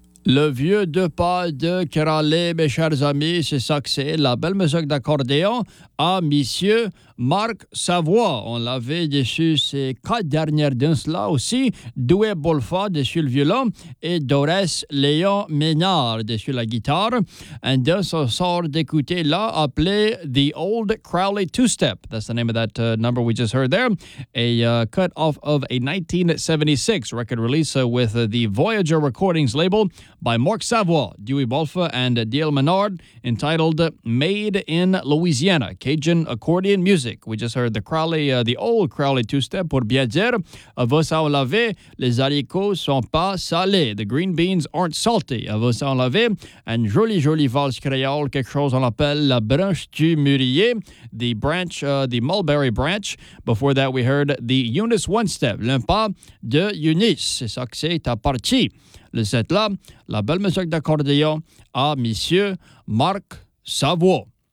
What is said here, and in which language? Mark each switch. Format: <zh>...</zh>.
<fr>Le vieux deux pas de Kralé, mes chers amis, c'est ça que c'est, la belle musique d'accordéon à monsieur Marc Savoie. On l'avait dessus ces quatre dernières danses-là aussi. Doué Bolfa dessus le violon et Dorès Léon Ménard dessus la guitare. Un danse on sort d'écouter là appelé The Old Crowley Two-Step.</fr> <en>That's the name of that number we just heard there. A cut off of a 1976 record release with the Voyager Recordings label by Marc Savoie, Doué Bolfa and Dale Ménard, entitled Made in Louisiana, Cajun accordion music. We just heard the Crowley, the old Crowley two-step</en> <fr>pour bien dire. Avant ça, on l'avait. Les haricots sont pas salés.</fr> <en>The green beans aren't salty.</en> <fr>Avant ça, on l'avait. Un joli, joli valse créole. Quelque chose on appelle la branche du mûrier.</fr> <en>The branch, the mulberry branch. Before that, we heard the Eunice one-step.</en> <fr>L'un pas de Eunice. C'est ça que c'est à partie. Le set là, la belle musique d'accordéon à monsieur Marc Savoie.</fr>